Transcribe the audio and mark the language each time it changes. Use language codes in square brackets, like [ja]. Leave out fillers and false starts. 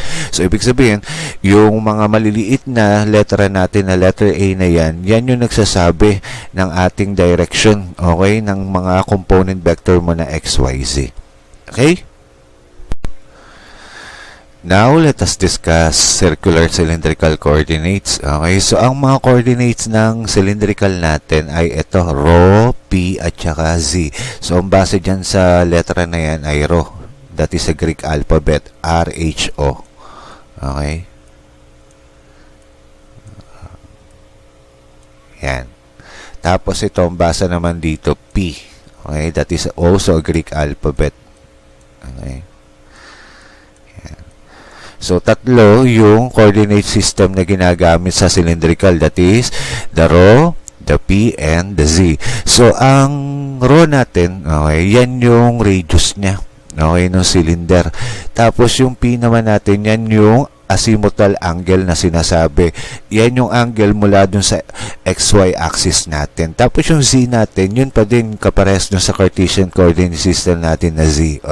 [tl] So, ibig sabihin, yung mga maliliit na letra natin na letter A na yan yung nagsasabi ng ating direction, okay, ng mga component vector mo na XYZ. Okay? [en] Now, let us discuss circular cylindrical coordinates. [tl] Okay, so ang mga coordinates ng cylindrical natin ay ito, rho, p, at saka z. So, ang base dyan sa letra na yan ay rho. [en] That is a Greek alphabet, R-H-O. Okay? [tl] Yan. Tapos ito, ang basa naman dito, P. [en] Okay? That is also a Greek alphabet. Okay? [tl] Yan. So, tatlo yung coordinate system na ginagamit sa cylindrical. [en] That is, the rho, the P, and the Z. [tl] So, ang rho natin, okay, yan yung radius niya. Okay, ng cylinder. Tapos yung P naman natin, yan yung azimuthal angle na sinasabi. Yan yung angle mula dun sa XY axis natin. Tapos yung Z natin, yun pa din kapares dun sa Cartesian coordinate system natin na Z.